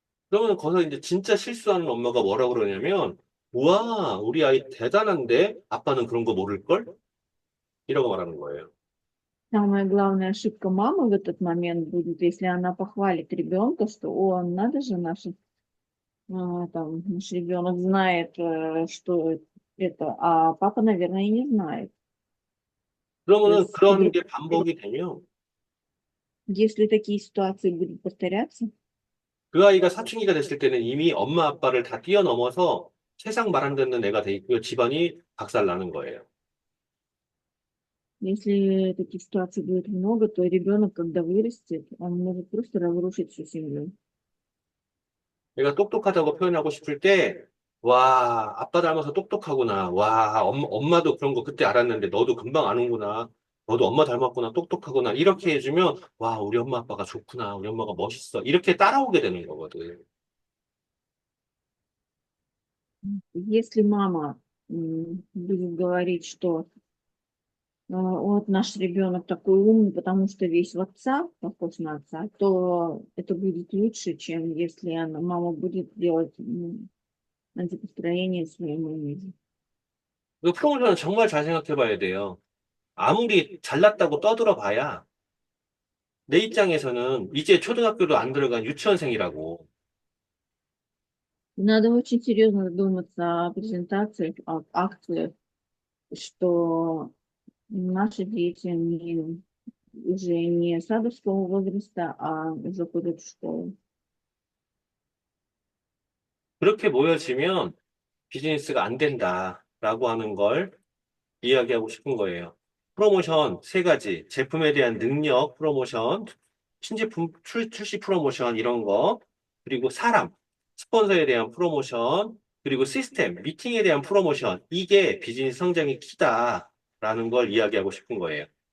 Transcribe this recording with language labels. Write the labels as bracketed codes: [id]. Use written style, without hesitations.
[ko] 그러면 거기서 이제 진짜 실수하는 엄마가 뭐라고 그러냐면, 우와, 우리 아이 대단한데? 아빠는 그런 거 모를걸? 이라고 말하는 거예요. [ru] Самая главная ошибка мамы в этот момент будет, если она похвалит ребенка, что, о, надо же, наш ребенок знает, что это, а папа, наверное, и не знает. То [ko] 그러면은 [ru] есть, [ko] 그런 게 반복이 되면, [ru] если такие ситуации будут повторяться, [ko] 그 아이가 사춘기가 됐을 때는 이미 엄마 아빠를 다 뛰어넘어서 세상 말 안 듣는 애가 돼 있고요. 집안이 박살 나는 거예요. [ru] если таких ситуаций будет много, то ребенок, когда вырастет, он может просто разрушить всю семью. [ko] 내가 똑똑하다고 표현하고 싶을 때, 와, 아빠 닮아서 똑똑하구나. 와, 엄마도 그런 거 그때 알았는데 너도 금방 아는구나. 너도 엄마 닮았구나. 똑똑하구나. 이렇게 해주면, 와, 우리 엄마 아빠가 좋구나. 우리 엄마가 멋있어. 이렇게 따라오게 되는 거거든. [ru] Если мама будет говорить, что вот наш ребенок такой умный, потому что весь в отца, похож на отца, то это будет лучше, чем если мама будет делать антипостроение своему имиджу. [ko] 그 프로모션은 정말 잘 생각해 봐야 돼요. 아무리 잘났다고 떠들어 봐야 내 입장에서는 이제 초등학교도 안 들어간 유치원생이라고. [ru] Надо очень серьезно задуматься о презентациях, о акциях, что наши дети уже не садовского возраста, а уже ходят в школу. [ko] 그렇게 모여지면 비즈니스가 안 된다라고 하는 걸 이야기하고 싶은 거예요. 프로모션 세 가지, 제품에 대한 능력 프로모션, 신제품 출시 프로모션 이런 거, 그리고 사람, 스폰서에 대한 프로모션, 그리고 시스템, 미팅에 대한 프로모션, 이게 비즈니스 성장의 키다라는 걸 이야기하고 싶은 거예요.